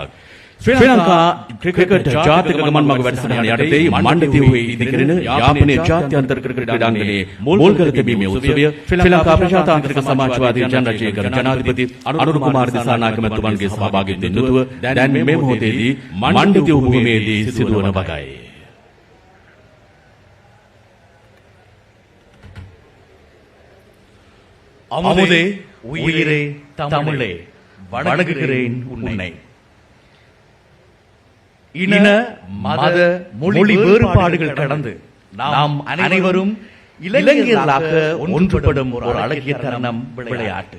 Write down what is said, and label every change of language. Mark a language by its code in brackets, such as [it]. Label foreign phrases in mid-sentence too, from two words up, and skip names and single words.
[si] ශ්‍රී ලංකා ක්‍රිකට් ජාතික ගමන් මඟ වැඩසටහන යටතේ මණ්ඩිතීව්වේ ඉදිකරන යාපනයේ ජාත්‍යන්තර ක්‍රිකට් ක්‍රීඩාංගණයේ මුල් කර තිබීමේ උත්සවය ශ්‍රී ලංකා ප්‍රජාතාන්ත්‍රික සමාජවාදී ජනරජයකර ජනාධිපති අනුර කුමාර දිසානායක මැතිතුමන්ගේ සහභාගීත්වයෙන් යුතුව දැන් මේ මොහොතේදී මණ්ඩිතීව් භූමියේදී සිදුවන බවයි. [ta] அமுதே உயிரே தமிழே வணங்குகிறேன் உன்னை. இன மத மொழி வேறுபாடுகள் கடந்து நாம் அனைவரும் இளைஞர்களாக ஒன்றுபடும் ஒரு அழகிய தருணம் விளையாட்டு.